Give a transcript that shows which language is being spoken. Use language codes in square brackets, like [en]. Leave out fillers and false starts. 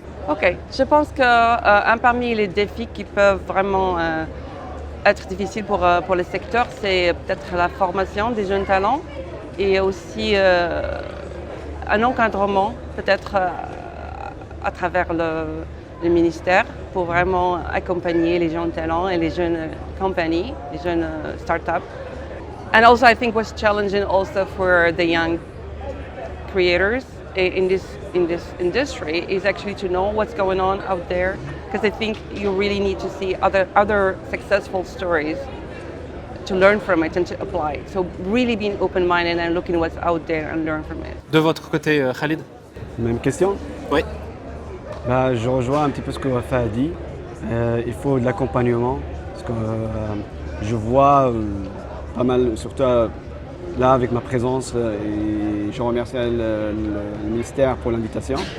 [fr] Ok, je pense qu'un parmi les défis qui peuvent vraiment être difficiles pour le secteur, c'est peut-être la formation des jeunes talents et aussi un encadrement peut-être à travers le ministère pour vraiment accompagner les jeunes talents et les jeunes compagnies, les jeunes startups. [en] And also I think what's challenging also for the young creators in this industry is actually to know what's going on out there, because I think you really need to see other successful stories to learn from it and to apply it. So really being open-minded and looking what's out there and learn from it. [fr] De votre côté, Khalid? Même question? Oui. Je rejoins un petit peu ce que Wafa a dit. Il faut de l'accompagnement, parce que je vois pas mal, surtout là avec ma présence, et je remercie le ministère pour l'invitation.